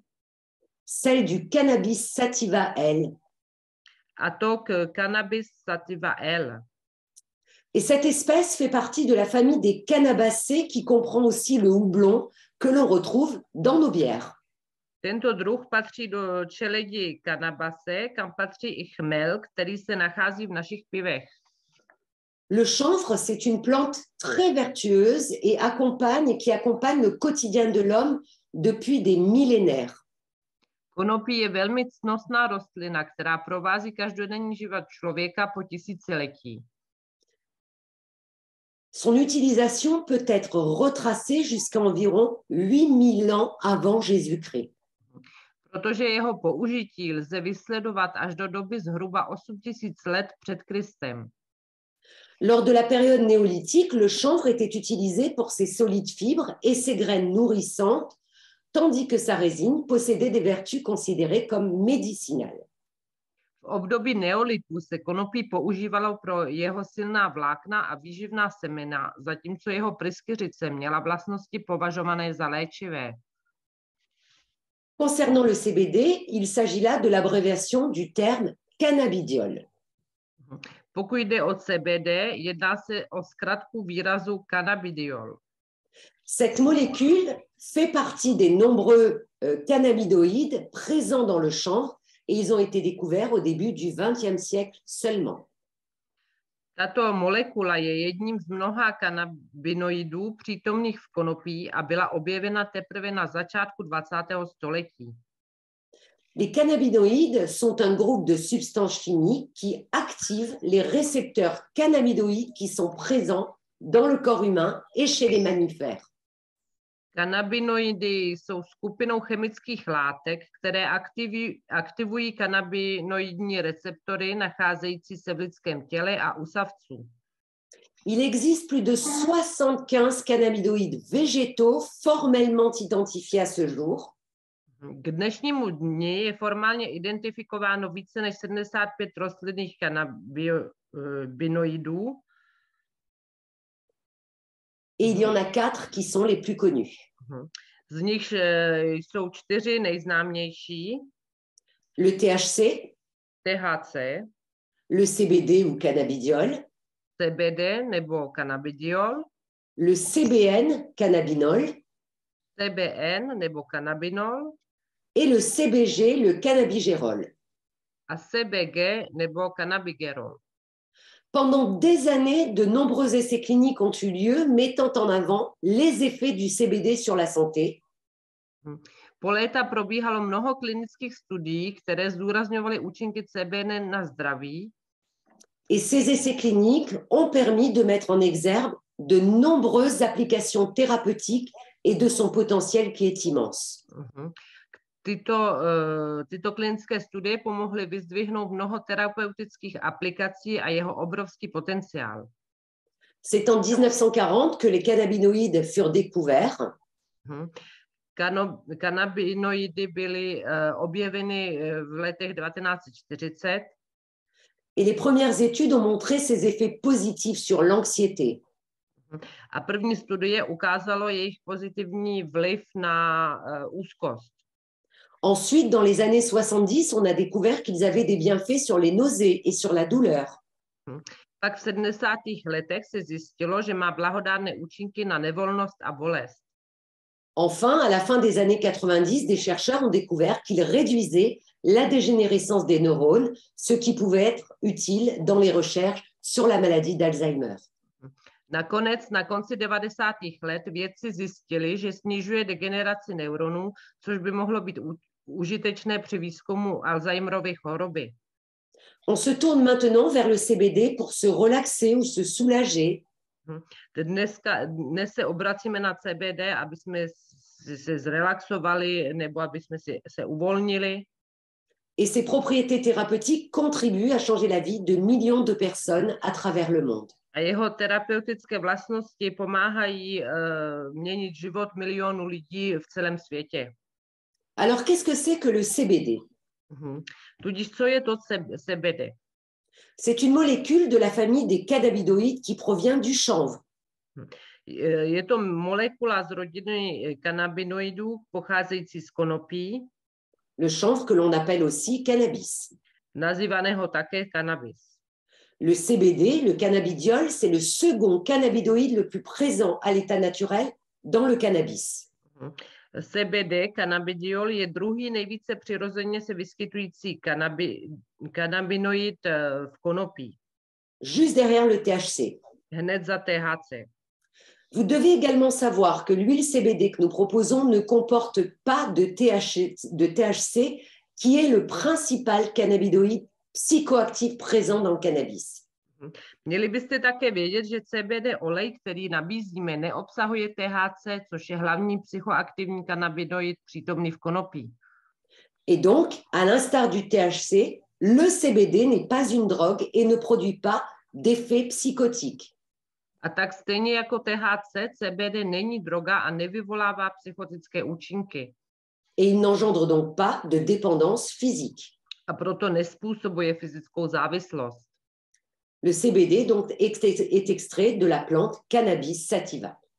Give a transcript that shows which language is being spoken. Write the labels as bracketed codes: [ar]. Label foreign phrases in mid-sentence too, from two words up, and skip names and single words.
[fr] Celle du Cannabis sativa L. [cs] A to k Cannabis sativa L. [fr] Et cette espèce fait partie de la famille des cannabacées qui comprend aussi le houblon que l'on retrouve dans nos bières. [cs] Tento druh patří do čeledi Cannabacées, kam patří i chmel, který se nachází v našich pivech. [fr] Le chanvre, c'est une plante très vertueuse et qui accompagne le quotidien de l'homme depuis des millénaires. [cs] Konopí je velmi ctnostná rostlina, která provází každodenní život člověka po tisíciletí. [fr] Son utilisation peut être retracée jusqu'à environ 8000 ans avant Jésus-Christ. [cs] Protože jeho použití lze vysledovat až do doby zhruba 8000 let před Kristem. [fr] Lors de la période néolithique, le chanvre était utilisé pour ses solides fibres et ses graines nourrissantes, tandis que sa résine possédait des vertus considérées comme médicinales. [cs] V období neolitu se konopí používalo pro jeho silná vlákna a výživná semena, zatímco jeho pryskyřice měla vlastnosti považované za léčivé. [fr] Concernant le CBD, il s'agit là de l'abréviation du terme cannabidiol. [cs] Pokud jde o CBD, jedná se o zkratku výrazu cannabidiol. [fr] Cette molécule fait partie des nombreux cannabinoïdes présents dans le chanvre et ils ont été découverts au début du XXe siècle seulement. [cs] Tato molekula je jedním z mnoha kanabinoidů přítomných v konopí a byla objevena teprve na začátku 20. století. [fr] Les cannabinoïdes sont un groupe de substances chimiques qui activent les récepteurs cannabinoïdes qui sont présents dans le corps humain et chez les mammifères. [cs] Kanabinoidy jsou skupinou chemických látek, které aktivují kanabinoidní receptory nacházející se v lidském těle a u savců. [fr] Il existe plus de 75 cannabinoïdes végétaux formellement identifiés à ce jour. [cs] K dnešnímu dni je formálně identifikováno více než 75 rostlinných kanabinoidů. [fr] Et il y en a 4 qui sont les plus connus. [cs] Z nich jsou 4 nejznámější. [fr] Le THC, [cs] THC, [fr] le CBD ou cannabidiol, [cs] CBD nebo cannabidiol, [fr] le CBN, cannabinol, [cs] CBN nebo cannabinol [fr] et le CBG, le cannabigérol. [cs] a CBG nebo cannabigerol. [fr] Pendant des années, de nombreux essais cliniques ont eu lieu, mettant en avant les effets du CBD sur la santé. [cs] Po léta probíhalo mnoho klinických studií, které zdůrazňovaly účinky CBD na zdraví. [fr] Et ces essais cliniques ont permis de mettre en exergue de nombreuses applications thérapeutiques et de son potentiel qui est immense. [cs] Tyto klinické studie pomohly vyzdvihnout mnoho terapeutických aplikací a jeho obrovský potenciál. [fr] C'est en 1940 que les cannabinoïdes furent découverts. [cs] Kanabinoidy byly objeveny v letech 1940. [fr] Et les premières études ont montré ses effets positifs sur l'anxiété. [cs] A první studie ukázalo jejich pozitivní vliv na úzkost. [fr] Ensuite, dans les années 70, on a découvert qu'ils avaient des bienfaits sur les nausées et sur la douleur. [cs] Pak v 70. letech se zjistilo, že má blahodárné účinky na nevolnost a bolest. [fr] Enfin, à la fin des années 90, des chercheurs ont découvert qu'ils réduisaient la dégénérescence des neurones, ce qui pouvait être utile dans les recherches sur la maladie d'Alzheimer. [cs] Nakonec, na konci 90. let, vědci zjistili, že snižuje degeneraci neuronů, což by mohlo být užitečné při výzkumu Alzheimerovy choroby. [fr] On se tourne maintenant vers le CBD pour se relaxer ou se soulager. [cs] Dnes se obracíme na CBD, aby jsme se zrelaxovali nebo aby jsme se uvolnili. [fr] Et ses propriétés thérapeutiques contribuent à changer la vie de millions de personnes à travers le monde. [cs] A jeho terapeutické vlastnosti pomáhají měnit život milionů lidí v celém světě. [fr] Alors, qu'est-ce que c'est que le CBD? [cs] Tudíž, co je to CBD? [fr] C'est une molécule de la famille des cannabinoïdes qui provient du chanvre. [cs] Je to molekula z rodiny kanabinoidů pocházející z konopí. [fr] Le chanvre que l'on appelle aussi cannabis. [cs] Nazývaného také cannabis. [fr] Le CBD, le cannabidiol, c'est le second cannabinoïde le plus présent à l'état naturel dans le cannabis. [cs] CBD, cannabidiol, je druhý nejvíce přirozeně se vyskytující cannabinoid v konopí. [fr] Juste derrière le THC. [cs] Hned za THC. [fr] Vous devez également savoir que l'huile CBD que nous proposons ne comporte pas de THC, qui est le principal cannabinoïde psychoactif présent dans le cannabis. [cs] Měli byste také vědět, že CBD olej, který nabízíme, neobsahuje THC, což je hlavní psychoaktivní kanabinoid přítomný v konopí. [fr] Et donc, à l'instar du THC, le CBD n'est pas une drogue et ne produit pas d'effet psychotique. [cs] A tak stejně jako THC, CBD není droga a nevyvolává psychotické účinky. [fr] Et il n'engendre donc pas de dépendance physique. [cs] A proto nespůsobuje fyzickou závislost. [fr] Le CBD donc est extrait de la plante Cannabis sativa.